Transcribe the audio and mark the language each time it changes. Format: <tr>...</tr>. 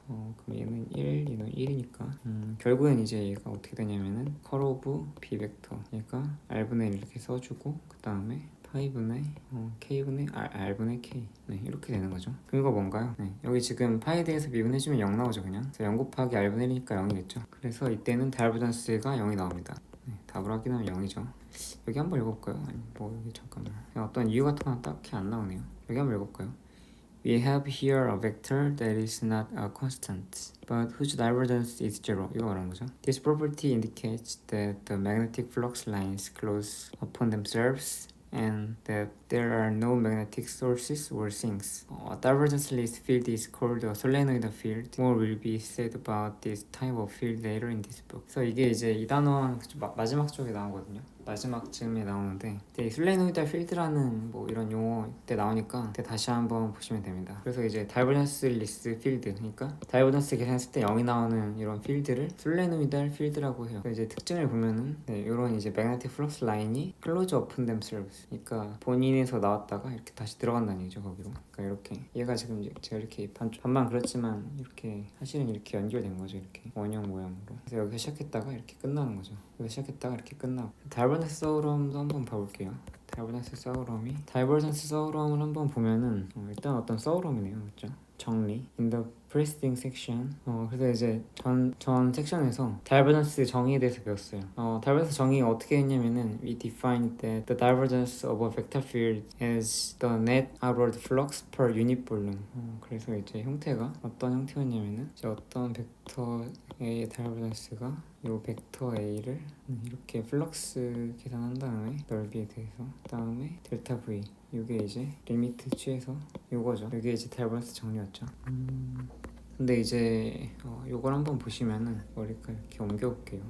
<ko>그럼 얘는 1, 얘는 1이니까 결국엔 이제 얘가 어떻게 되냐면은 컬 오브 b 벡터 얘가 r분의 1 이렇게 써주고 그다음에 파이분의 k분의 r분의 k 이렇게 되는 거죠. 그럼 이거 뭔가요? 여기 지금 파이에 대해서 미분해주면 0 나오죠. 그냥 그래서 0 곱하기 r분의 1이니까 0이겠죠. 그래서 이때는 다이버전스가 0이 나옵니다. 답을 확인하면 0이죠. 여기 한번 읽어볼까요? 여기 잠깐만 어떤 이유 같은 건 딱히 안 나오네요. 여기 한번 읽어볼까요?</ko> <en>We have here a vector that is not a constant, but whose divergence is zero.</en> <ko>이거 말하는 거죠.</ko> <en>This property indicates that the magnetic flux lines close upon themselves and that there are no magnetic sources or sinks. A divergenceless field is called a solenoid field. More will be said about this type of field later in this book.</en> <ko>그래서 이게 이제 이 단원 마지막 쪽에 나오거든요. 마지막 쯤에 나오는데 이 솔레노이드 필드라는 이런 용어 때 나오니까 다시 한번 보시면 됩니다. 그래서 이제 다이버전스리스 필드, 그러니까 다이버전스 계산했을 때 0이 나오는 이런 필드를 솔레노이드 필드라고 해요. 이제 특징을 보면은 이런 이제 magnetic flux 라인이</ko> <en>close upon themselves,</en> <ko>그러니까 본인에서 나왔다가 이렇게 다시 들어간다는 얘기죠. 거기로. 그러니까 이렇게 얘가 지금 제가 이렇게 반만 그렸지만 이렇게 사실은 이렇게 연결된 거죠. 이렇게 원형 모양으로. 그래서 여기서 시작했다가 이렇게 끝나는 거죠. 여기서 시작했다가 이렇게 끝나고. 다이버전스 서우럼도 한번 봐볼게요. 다이버전스 서우럼을 한번 보면은 일단 어떤 서우럼이네요. 그렇죠? 정리</ko> <en>in the preceding section.</en> <ko>그래서 이제 전 섹션에서 divergence 정의에 대해서 배웠어요.</ko> <en>divergence</en> <ko>정의가 어떻게 했냐면은</ko> <en>we defined that the divergence of a vector field as the net outward flux per unit volume.</en> <ko>그래서 이제 형태가 어떤 형태였냐면은 이제 어떤 벡터의 divergence가 이 벡터 A를 이렇게 플럭스 계산한 다음에 넓이에 대해서 그다음에 델타 V 이게 이제 리미트 취해서 요거죠. 이게 이제 다이버전스 정리였죠. 근데 이제 요걸 한번 보시면은 머리카락 이렇게 옮겨볼게요.</ko>